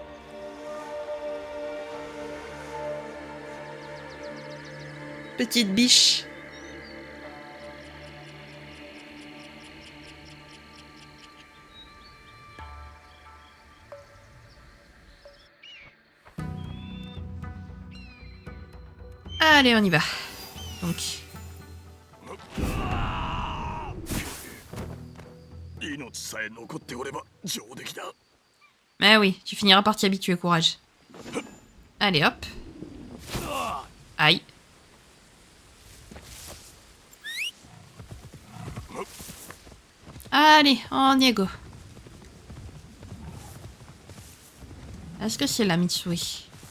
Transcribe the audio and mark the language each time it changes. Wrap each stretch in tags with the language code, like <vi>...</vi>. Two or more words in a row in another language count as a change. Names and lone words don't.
<fr>Petite biche. Allez, on y va. Donc.</fr> <ja>命さえ残っておれば上出来だ。</ja> <fr>Mais oui, tu finiras par t'y habituer, courage. Allez, hop. Aïe. Allez, on y go. Est-ce que c'est la Mitsui?</fr>